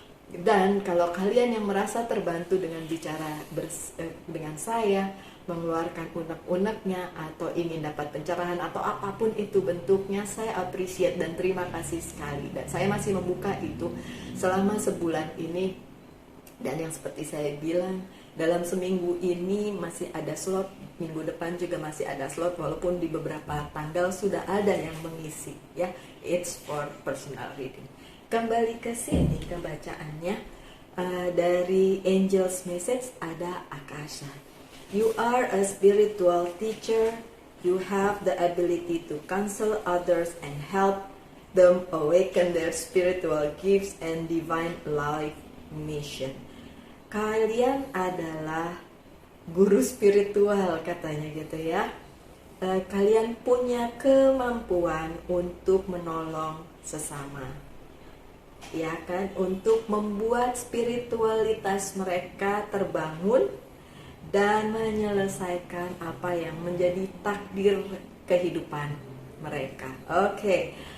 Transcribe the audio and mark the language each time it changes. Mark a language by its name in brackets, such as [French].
[Indonesian] Dan kalau kalian yang merasa terbantu dengan bicara dengan saya, mengeluarkan unek-uneknya, atau ingin dapat pencerahan atau apapun itu bentuknya, saya appreciate dan terima kasih sekali. Dan saya masih membuka itu selama sebulan ini. Dan yang seperti saya bilang, dalam seminggu ini masih ada slot, minggu depan juga masih ada slot, walaupun di beberapa tanggal sudah ada yang mengisi, ya. [English] It's for personal reading. [Indonesian] Kembali ke sini ke bacaannya. Dari Angel's Message ada Akasha. [English] You are a spiritual teacher. You have the ability to counsel others and help them awaken their spiritual gifts and divine life mission. [Indonesian] Kalian adalah guru spiritual katanya gitu ya. Kalian punya kemampuan untuk menolong sesama, ya kan, untuk membuat spiritualitas mereka terbangun dan menyelesaikan apa yang menjadi takdir kehidupan mereka. Oke.